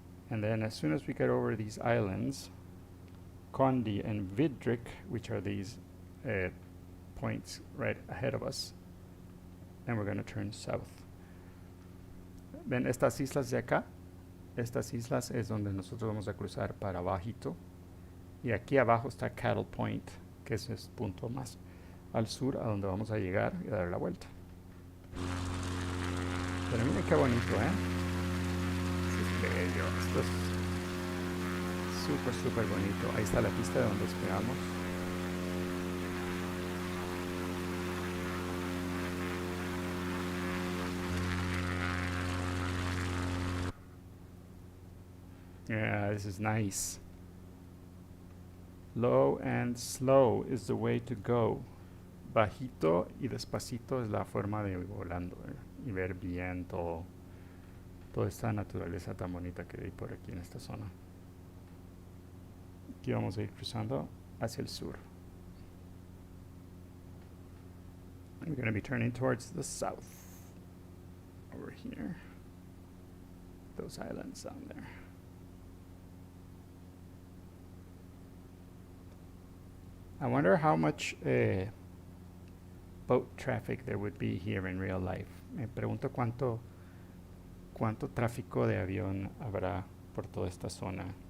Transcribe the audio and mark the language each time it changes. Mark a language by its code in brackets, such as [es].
[en] And then as soon as we get over these islands, Condi and Vidrik, which are these points right ahead of us, and we're going to turn south. [es] Ven estas islas de acá. Estas islas es donde nosotros vamos a cruzar para abajito. Y aquí abajo está Cattle Point, que es el punto más al sur a donde vamos a llegar y dar la vuelta. Pero miren qué bonito, ¿eh? Esto es bello. Esto es súper, súper bonito. Ahí está la pista de donde despegamos. [en] Yeah, this is nice. Low and slow is the way to go. [es] Bajito y despacito es la forma de ir volando, y ver bien toda esta naturaleza tan bonita que hay por aquí en esta zona. Aquí vamos a ir cruzando hacia el sur. [en] We're going to be turning towards the south. Over here. Those islands down there. I wonder how much boat traffic there would be here in real life. [es] Me pregunto cuánto tráfico de avión habrá por toda esta zona.